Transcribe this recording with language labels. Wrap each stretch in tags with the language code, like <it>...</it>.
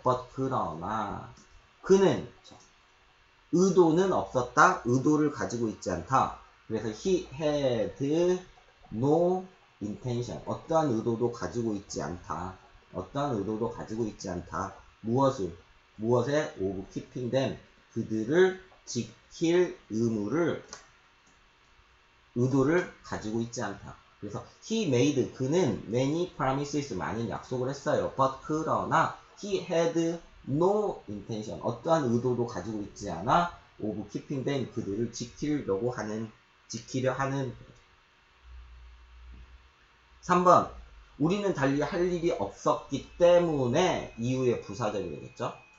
<ko>but 그러나 그는 의도는 없었다. 의도를 가지고 있지 않다. 그래서</ko> <en>he had no intention.</en> <ko>어떠한 의도도 가지고 있지 않다. 어떠한 의도도 가지고 있지 않다. 무엇에</ko> <en>of keeping them.</en> <ko>그들을 지킬 의도를 가지고 있지 않다. 그래서</ko> <en>he made</en> <ko>그는</ko> <en>many promises</en> <ko>많은 약속을 했어요. but 그러나</ko> <en>he had no intention</en> <ko>어떠한 의도도 가지고 있지 않아</ko> <en>of keeping them</en> <ko>그들을 지키려 하는 3번 우리는 달리 할 일이 없었기 때문에 이후에 부사절이 되겠죠.</ko>